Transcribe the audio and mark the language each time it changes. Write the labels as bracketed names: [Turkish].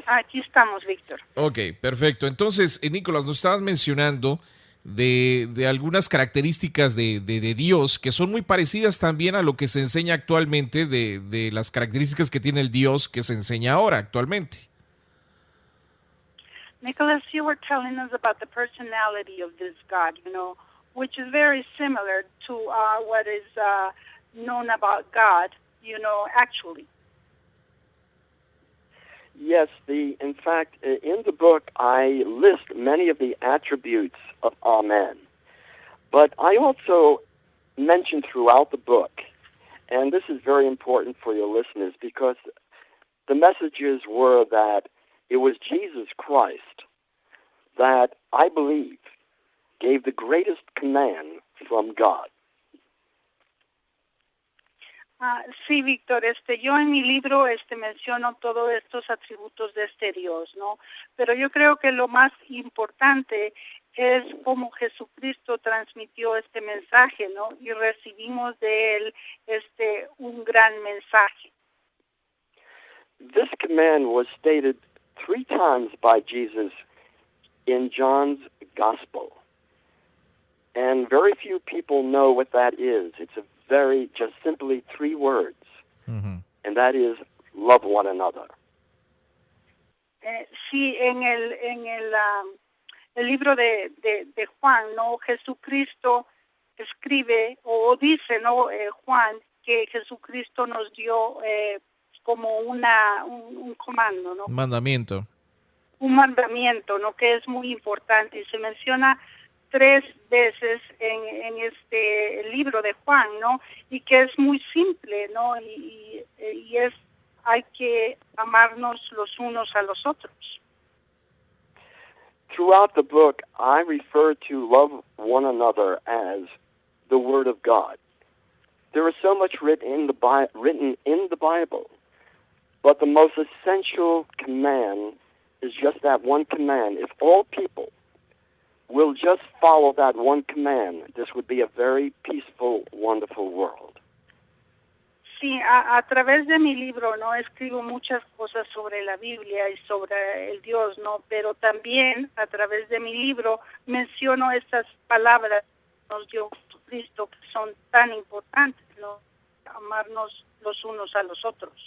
[Spanish] Aquí estamos, Víctor. Ok, perfecto. Entonces, Nicolás, nos estabas mencionando de algunas características de Dios que son muy parecidas también a lo que se enseña actualmente, de las características que tiene el Dios que se enseña ahora actualmente. [English] Nicholas, you were telling us about the personality of this God, which is very similar to what is known about God, actually. Yes, in fact, in the book, I list many of the attributes of Amen. But I also mention throughout the book, and this is very important for your listeners, because the messages were that it was Jesus Christ that I believe gave the greatest command from God. [Spanish] Sí, Víctor, yo en mi libro menciono todos estos atributos de Dios, ¿no? Pero yo creo que lo más importante es cómo Jesucristo transmitió este mensaje, ¿no? Y recibimos de él un gran mensaje. [English] This command was stated 3 times by Jesus in John's Gospel. And very few people know what that is. It's just simply 3 words. Mm-hmm. And that is, love one another. [Spanish] Sí, en el libro de Juan, ¿no? Jesucristo escribe o dice, ¿no? Juan, que Jesucristo nos dio como un comando, ¿no? Un mandamiento. Un mandamiento, ¿no? Que es muy importante y se menciona 3 veces en este libro de Juan, ¿no? Y que es muy simple, ¿no? Y hay que amarnos los unos a los otros. [English] Throughout the book, I refer to love one another as the Word of God. There is so much written in the Bible, but the most essential command is just that one command. If all people will just follow that one command, this would be a very peaceful, wonderful world. [Spanish] Sí, a través de mi libro, ¿no? Escribo muchas cosas sobre la Biblia y sobre el Dios, ¿no? Pero también a través de mi libro menciono estas palabras que nos dio Jesucristo, que son tan importantes, ¿no? amarnos los unos a los otros.